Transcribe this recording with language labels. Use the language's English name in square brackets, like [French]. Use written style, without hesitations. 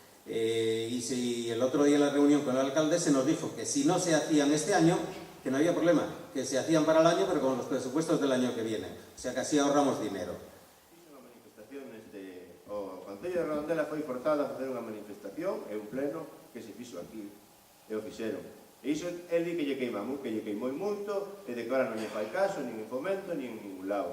[Spanish] Y si el otro día en la reunión con el alcalde se nos dijo que si no se hacían este año, que no había problema, que se hacían para el año, pero con los presupuestos del año que viene. O sea que así ahorramos dinero. [Galician] Unha manifestación o Concello de Redondela foi forzado a facer unha manifestación e un pleno que se fixo aquí, e o fixeron. E iso el di que lle queimou moito, e de que ahora non lle fai caso, nin en Fomento, nin en ningún lado.